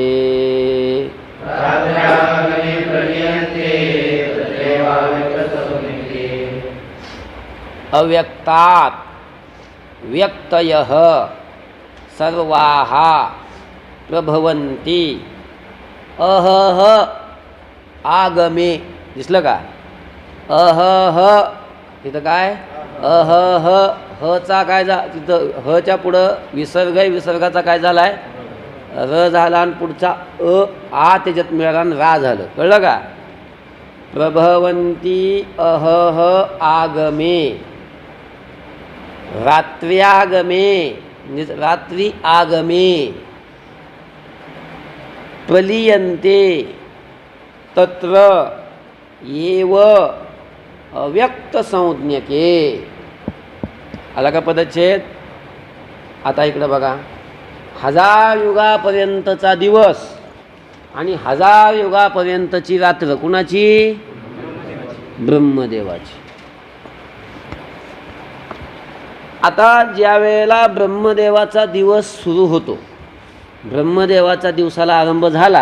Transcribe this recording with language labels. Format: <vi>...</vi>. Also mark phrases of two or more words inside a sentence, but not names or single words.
<sa>अव्यक्तात् व्यक्तयः सर्वाः प्रभवन्ति अहह आगमे.</sa> <mr>दिसलं का अहह तिथं काय अहह हचा काय तिथं हच्या पुढं विसर्ग आहे. विसर्गाचा काय झाला आहे र झाला आणि पुढचा आ त्याच्यात मिळाला आणि रा झालं. कळलं का.</mr> <sa>प्रभवन्ति अहह आगमे रात्र्यागमे</sa> <mr>म्हणजे रात्री</mr> <sa>आगमे प्रलीयन्ते तत्र एव अव्यक्तसंज्ञके.</sa> <mr>आला का पदच्छेद. आता इकडं बघा 1000 युगापर्यंतचा दिवस आणि 1000 युगापर्यंतची रात्र कुणाची ब्रह्मदेवाची. आता ज्या वेळेला ब्रह्मदेवाचा दिवस सुरू होतो ब्रह्मदेवाचा दिवसाला आरंभ झाला.</mr>